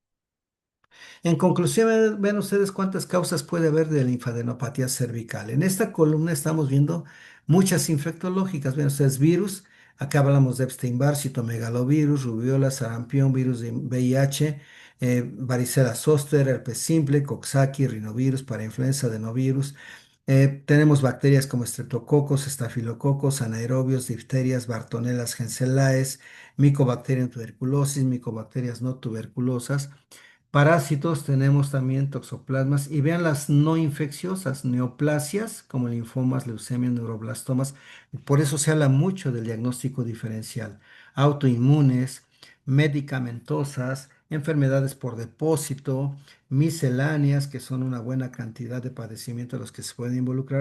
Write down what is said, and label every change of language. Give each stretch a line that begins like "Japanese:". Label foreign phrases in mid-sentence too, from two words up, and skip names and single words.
Spanish: En conclusión, ven ustedes cuántas causas puede haber de linfadenopatía cervical. En esta columna estamos viendo muchas infectológicas. Ven ustedes virus. Acá hablamos de Epstein-Barr, citomegalovirus, rubiola, sarampión, virus de VIH, varicela zoster, herpes simple, coxsackie, rinovirus, parainfluenza, adenovirus. Tenemos bacterias como estreptococos, estafilococos, anaerobios, difterias, bartonellas, genselaes, Mycobacterium tuberculosis, micobacterias no tuberculosas. Parásitos tenemos también toxoplasmas y vean las no infecciosas, neoplasias como linfomas, leucemias, neuroblastomas. Por eso se habla mucho del diagnóstico diferencial. Autoinmunes, medicamentosas, enfermedades por depósito, misceláneas, que son una buena cantidad de padecimientos a los que se pueden involucrar.